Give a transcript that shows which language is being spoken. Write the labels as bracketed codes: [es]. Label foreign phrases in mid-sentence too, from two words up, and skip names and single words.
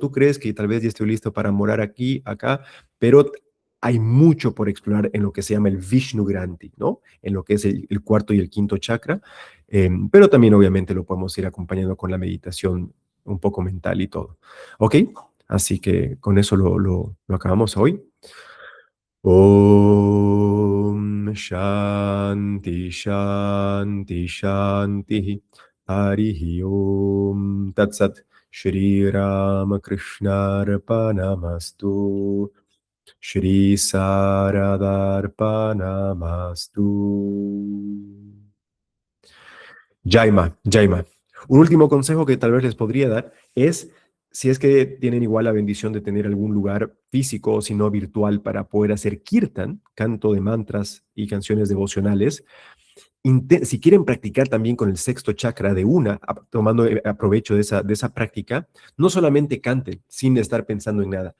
[es] Tú crees que tal vez ya estoy listo para morar aquí, acá, pero hay mucho por explorar en lo que se llama el Vishnu Granti, ¿no? En lo que es el cuarto y el quinto chakra, pero también obviamente lo podemos ir acompañando con la meditación un poco mental y todo. ¿Ok? Así que con eso lo acabamos hoy. [sa] Om Shanti Shanti Shanti Harihi Om Tat Sat Shri Ramakrishna Arpanamastu Shri Saradarpanamastu. [hi] Jaima, Jaima. [es] Un último consejo que tal vez les podría dar es, si es que tienen igual la bendición de tener algún lugar físico o si no virtual para poder hacer kirtan, canto de mantras y canciones devocionales, si quieren practicar también con el sexto chakra de una, tomando aprovecho de esa práctica, no solamente canten sin estar pensando en nada.